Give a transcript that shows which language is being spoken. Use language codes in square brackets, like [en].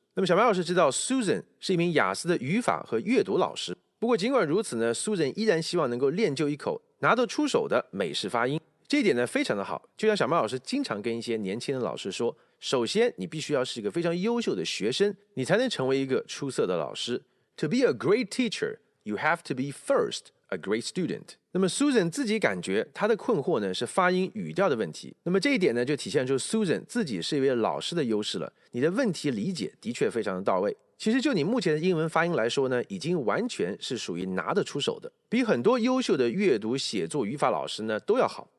[zh] 那么小白老师知道 Susan 是一名雅思的语法和阅读老师。不过尽管如此呢 ，Susan 依然希望能够练就一口拿得出手的美式发音。这一点呢非常的好，就像小白老师经常跟一些年轻的老师说，首先你必须要是一个非常优秀的学生，你才能成为一个出色的老师。 [en] To be a great teacher, you have to be first a great student. [zh] 那么 Susan 自己感觉她的困惑呢是发音语调的问题。那么这一点呢就体现出 Susan 自己是一位老师的优势了。你的问题理解的确非常的到位。其实就你目前的英文发音来说呢，已经完全是属于拿得出手的，比很多优秀的阅读、写作、语法老师呢都要好。